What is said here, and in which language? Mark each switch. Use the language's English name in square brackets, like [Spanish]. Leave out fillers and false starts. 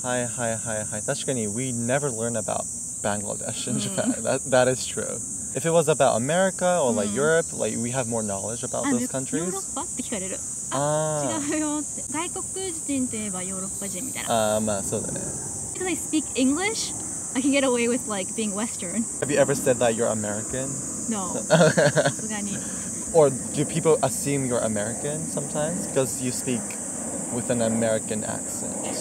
[Japanese] 確かに [English] we never learn about Bangladesh in Japan. That is true. If it was about America or like Europe, like we have more knowledge about those countries. [Japanese] ヨーロッパって聞かれる。違うよって。外国人といえばヨーロッパ人みたいな。まあそうだね。 [English] Because I speak English, I can get away with like being Western. Have you ever said that you're American? No. [Japanese] さすがに。 [English] Or do people assume you're American sometimes because you speak with an American accent?